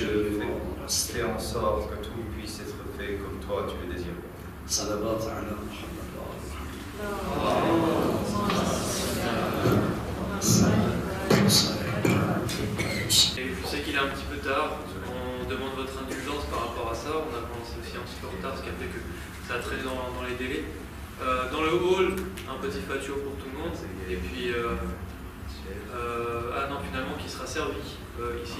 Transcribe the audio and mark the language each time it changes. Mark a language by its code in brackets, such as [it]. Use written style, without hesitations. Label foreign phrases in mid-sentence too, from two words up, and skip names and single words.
[fr] Fais en sorte que tout puisse être fait comme toi tu le désires. [ar] صلوات علی محمد و آل [fr] Et je sais qu'il est un petit peu tard, on demande votre indulgence par rapport à ça, on a commencé aussi un petit peu en retard, ce qui a fait que ça a traîné dans les délais. Dans le hall, un petit patio pour tout le monde. Et puis, ah non, finalement, qui sera servi ici.